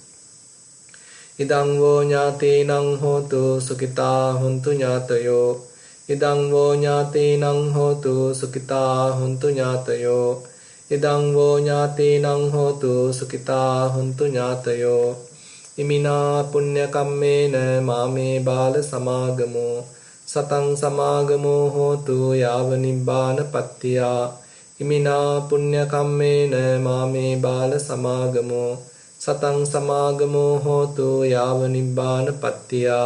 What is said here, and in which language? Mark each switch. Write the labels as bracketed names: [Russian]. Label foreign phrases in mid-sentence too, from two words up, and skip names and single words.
[Pali] ඉදං වෝ ඥාතේනං හෝතු සුඛිතා හුන්තු ඥාතයෝ. ඉදං වෝ ඥාතේනං හෝතු සුඛිතා හුන්තු ඥාතයෝ. ඉදං වෝ ඥාතේනං හෝතු සුඛිතා හුන්තු ඥාතයෝ. ඉමිනා පුඤ්ඤ කම්මේන මාමේ බාල සමාගමෝ සතං සමාගමෝ හෝතු යාව නිබ්බාන පත්තියා. ඉමිනා පුඤ්ඤ කම්මේන මාමේ බාල සමාගමෝ සතං සමාගමෝ හෝතු යාව නිබ්බාන පත්තියා.